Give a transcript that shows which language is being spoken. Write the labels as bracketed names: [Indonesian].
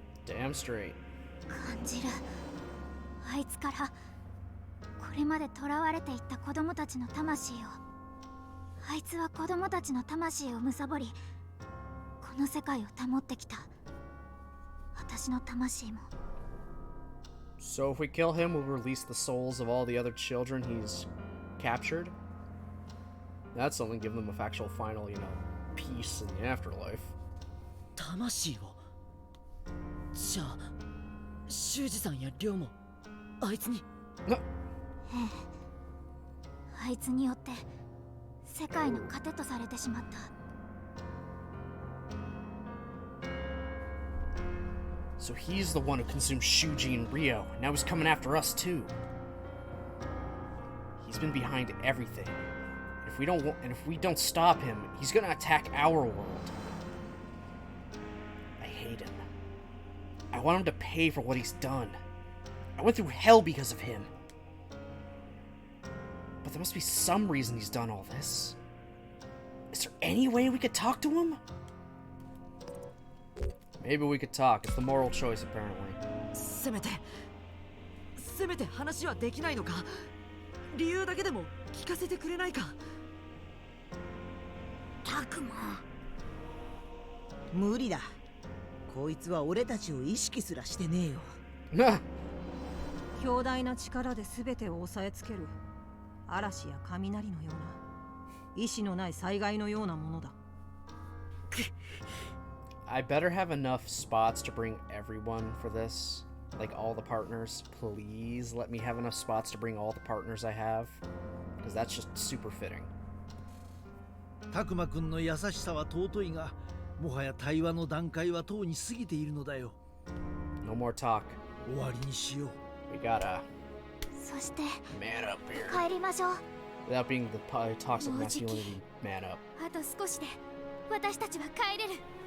[English] Damn straight. [Japanese] 感じる。あいつからこれまで囚われていった子供たちの魂を。あいつは子供たちの魂を貪り、この世界を保ってきた。私の魂も。 [English] So if we kill him, we'll release the souls of all the other children he's captured. That's something, give them a actual final, peace in the afterlife. [Japanese] 魂を。じゃあ、修二さんや亮もあいつに。あいつによって世界の糧とされてしまった。 [English] So he's the one who consumed Shuji and Rio. Now he's coming after us too. He's been behind everything. If we don't stop him, he's gonna attack our world. I hate him. I want him to pay for what he's done. I went through hell because of him. But there must be some reason he's done all this. Is there any way we could talk to him? Maybe we could talk. It's the moral choice, apparently. [Japanese] せめて話はできないのか。理由だけでも聞かせてくれないか。たくま。無理だ。こいつは俺たちを意識すらしてねえよ。強大な力で全てを抑えつける嵐や雷のような意志のない災害のようなものだ。 [English] I better have enough spots to bring everyone for this. Like all the partners. Please let me have enough spots to bring all the partners I have. Because that's just super fitting. [Japanese] たくまくんの優しさは尊いが、もはや対話の段階はとうに過ぎているのだよ。 [English] No more talk. [Japanese] 終わりにしよう。 [English] We gotta [Japanese] そして [English] man up here. [Japanese] 帰りましょう。 [English] Without being the toxic masculinity, man up. [Japanese] あと少しで私たちは帰れる。